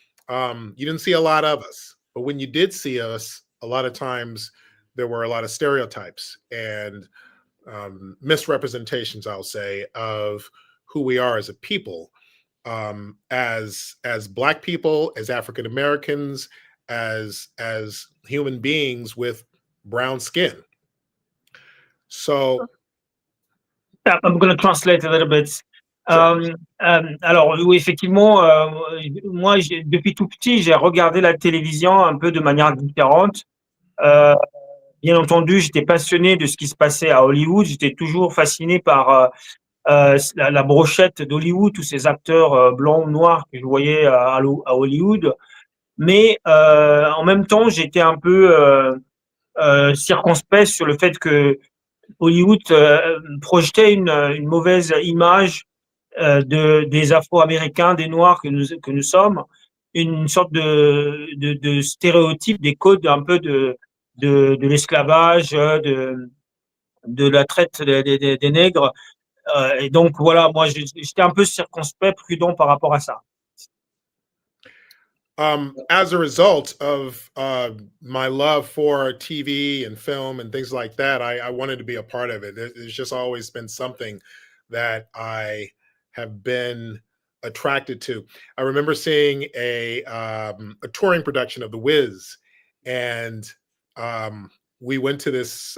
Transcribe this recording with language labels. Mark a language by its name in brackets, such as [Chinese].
[English] You didn't see a lot of us, but when you did see us, a lot of times there were a lot of stereotypes and misrepresentations, I'll say, of who we are as a people, as Black people, as African Americans, as human beings with brown skin. So I'm going to translate a little bit. Sure. [French] Alors, oui, effectivement, moi, depuis tout petit, j'ai regardé la télévision un peu de manière différente. Bien entendu, j'étais passionné de ce qui se passait à Hollywood. J'étais toujours fasciné par la brochette d'Hollywood, tous ces acteurs blancs ou noirs que je voyais à Hollywood. Mais en même temps, j'étais un peu circonspect sur le fait que Hollywood projetait une mauvaise image des Afro-Américains, des Noirs que nous sommes, une sorte de stéréotype, des codes un peu de l'esclavage, de la traite des nègres. Et donc voilà, moi j'étais un peu circonspect, prudent par rapport à ça. [English] As a result of my love for TV and film and things like that, I wanted to be a part of it. There's just always been something that I have been attracted to. I remember seeing a touring production of The Wiz, and we went to this.